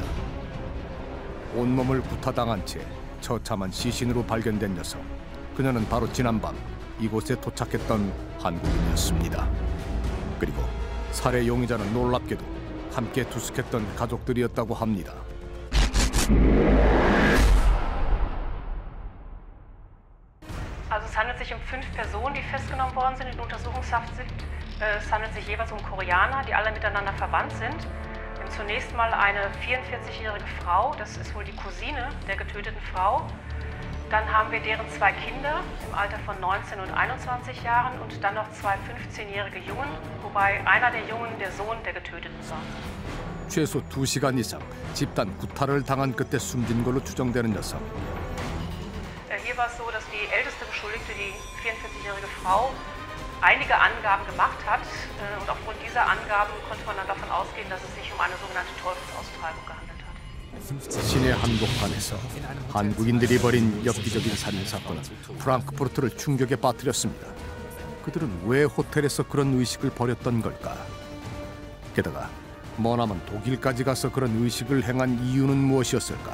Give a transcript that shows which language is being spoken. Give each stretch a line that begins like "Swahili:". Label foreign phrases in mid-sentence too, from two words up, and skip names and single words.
Korean: 온몸을 구타당한 채 처참한 시신으로 발견된 녀석. 그녀는 바로 지난밤 이곳에 도착했던 한국인이었습니다. 그리고 살해 용의자는 놀랍게도 함께 투숙했던 가족들이었다고 합니다.
German: Also es handelt sich um 5 Personen, die festgenommen worden sind, in Untersuchungshaft sind. Es handelt sich jeweils um Koreaner, die alle miteinander verwandt sind. Zunächst mal eine 44-jährige Frau, das ist wohl die Cousine der getöteten Frau. Dann haben wir deren 2 Kinder im Alter von 19 und 21 Jahren und dann noch 2 15-jährige Jungen, wobei einer der Jungen der Sohn der Getöteten war.
Korean: 최소 2시간 이상 집단 구타를 당한 끝에 숨진 걸로 추정되는 녀석.
German: Hier war es so, dass die älteste Beschuldigte, die 44-jährige Frau, einige Angaben gemacht hat. Und aufgrund dieser Angaben konnte man dann davon ausgehen, dass es sich um eine sogenannte Teufelsaustreibung gehandelt hat.
Korean: 시내 한복판에서 한국인들이 벌인 엽기적인 살인사건은 프랑크푸르트를 충격에 빠뜨렸습니다. 그들은 왜 호텔에서 그런 의식을 벌였던 걸까? 게다가 머나먼 독일까지 가서 그런 의식을 행한 이유는 무엇이었을까?